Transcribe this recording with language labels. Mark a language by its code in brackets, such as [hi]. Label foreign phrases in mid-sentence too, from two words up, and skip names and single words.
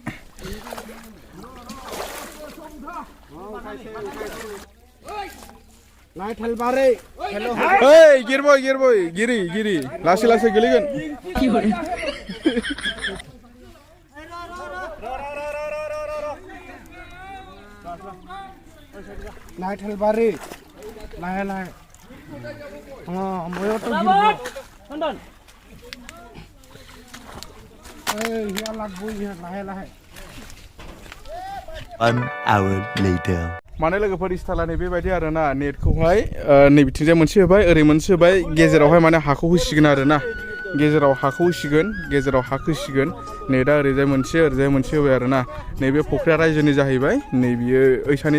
[brx] गिरबय गिरि लासै लासै गोलैगोन नायथालबारि लाहे लाहे [en] An hour later. [brx] माने लोगोफोर स्टाइला नै बेबायदि आरो ना नेटखौहाय नै बिथिंजाय मोनसे होबाय ओरै मोनसे होबाय गेजेरावहाय माने हाखौ होसिगोन आरो ना गेजेराव हाखौ होसिगोन गेजेराव हा होसिगोन नेटआ ओरैजाय मोनसे होबाय आरो ना नैबे फख्रिया रायजोनि जाहैबाय नै बियो ओइसानि